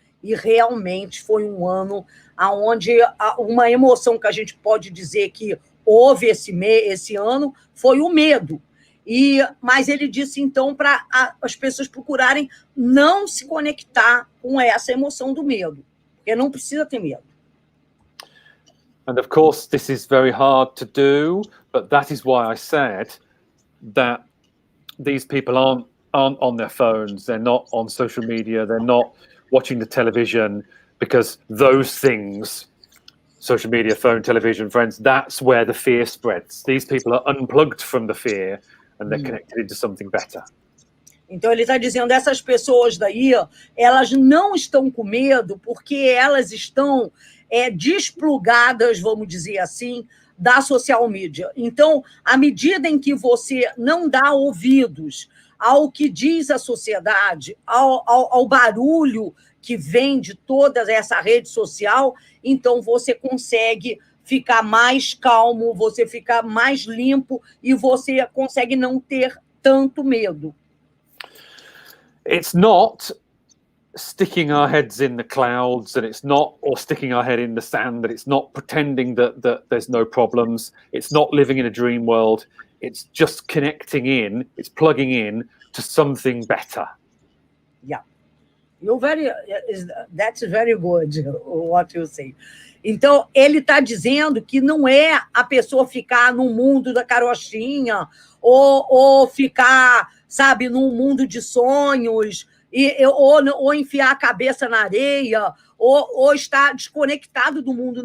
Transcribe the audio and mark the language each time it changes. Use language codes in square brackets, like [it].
[pt] E realmente foi um ano onde uma emoção que a gente pode dizer que houve esse ano foi o medo. Mas ele disse, então, para as pessoas procurarem não se conectar com essa emoção do medo, porque não precisa ter medo. [en] And of course, this is very hard to do, but that is why I said that these people aren't on their phones, they're not on social media, they're not watching the television, because those things, social media, phone, television, friends, that's where the fear spreads. These people are unplugged from the fear and they're connected into something better. [pt] Então, ele está dizendo, essas pessoas daí, elas não estão com medo porque elas estão desplugadas, vamos dizer assim, da [en] social media. [pt] Então, à medida em que você não dá ouvidos ao que diz a sociedade, ao barulho que vem de toda essa rede social, então você consegue ficar mais calmo, você fica mais limpo e você consegue não ter tanto medo. [en] It's not sticking our heads in the clouds, and it's not, or sticking our head in the sand, and it's not pretending that there's no problems. It's not living in a dream world. It's just connecting in, it's plugging in to something better. Yeah. That's very good, what you say. [pt] Então, ele está dizendo que não é a pessoa ficar no mundo da carochinha ou ficar, sabe, num mundo de sonhos, ou enfiar a cabeça na areia, ou estar desconectado do mundo.